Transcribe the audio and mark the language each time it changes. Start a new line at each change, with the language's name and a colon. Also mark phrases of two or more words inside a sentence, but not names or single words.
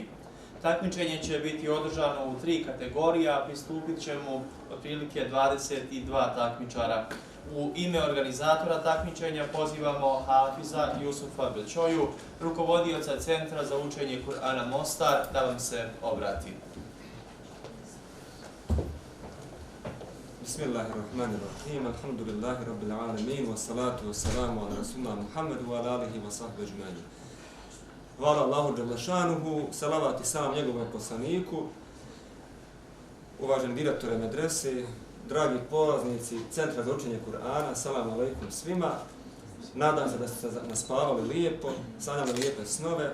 Bosnian: Takmičenje će biti održano u 3 kategorije, a pristupit ćemo otprilike 22 takmičara. U ime organizatora takmičenja pozivamo Hafiza Jusufa Bećoju, rukovodioca Centra za učenje Kur'ana Mostar, da vam se obrati.
Arabic: بسم الله الرحمن الرحيم، الحمد لله رب العالمين، والصلاة والسلام على رسولنا محمد وعلى آله وصحبه أجمعين.
Bosnian: Hvala Allahu dželešanuhu, salavat i salam njegovom poslaniku, uvaženi direktore medrese, dragi polaznici Centra za učenje Kur'ana,
Arabic: سلام عليكم
Bosnian: svima. Nadam se da ste naspavali lijepo, sanjali lijepe snove.